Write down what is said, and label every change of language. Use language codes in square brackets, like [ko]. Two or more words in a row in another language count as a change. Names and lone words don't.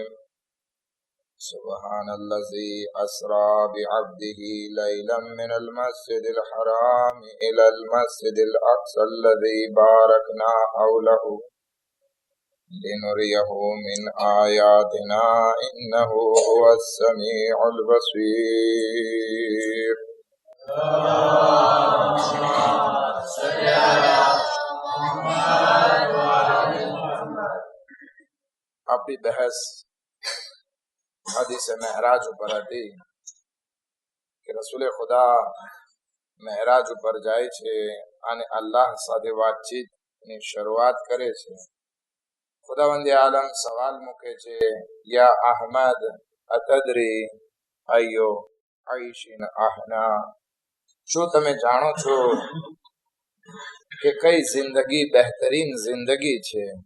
[ar] سبحان الذي أسرى بعبده ليلا من المسجد الحرام إلى المسجد الأقصى الذي باركنا حوله لنريه من آياتنا إنه هو السميع البصير. [hi] अपनी बहस [gu] हदीस महराज ઉપર હતી કે રસૂલે ખુદા મહેરાજ ઉપર જાય છે અને અલ્લાહ સાથે વાતચીતની શરૂઆત કરે છે. ખુદાવંદે આલમ સવાલ મૂકે છે, [ar] يا أحمد أتدري أي عيش أهنأ, [gu] શું તમે જાણો છો કે કઈ જિંદગી બહેતરીન જિંદગી છે?